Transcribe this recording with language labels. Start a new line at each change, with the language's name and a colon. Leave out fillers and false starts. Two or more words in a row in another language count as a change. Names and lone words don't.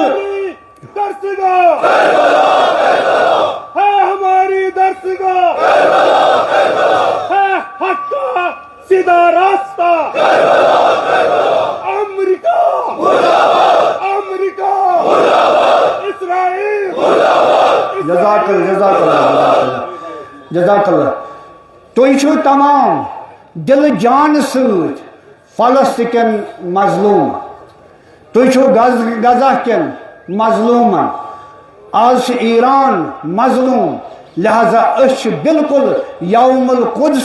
Urdu: درسگاہ ہے ہماری درسگاہ ہے حق کا سیدھا راستہ امریکہ امریکہ اسرائیل
Arabic: جزاک اللہ
Kashmiri: تُہۍ چھِو تمام دل جان سۭتۍ فلسطین مظلوم تُہۍ چھِو غزہ کٮ۪ن مظلومن آز چھُ ایران مظلوم لہذا أسۍ چھِ بالکل
Arabic: یوم القدس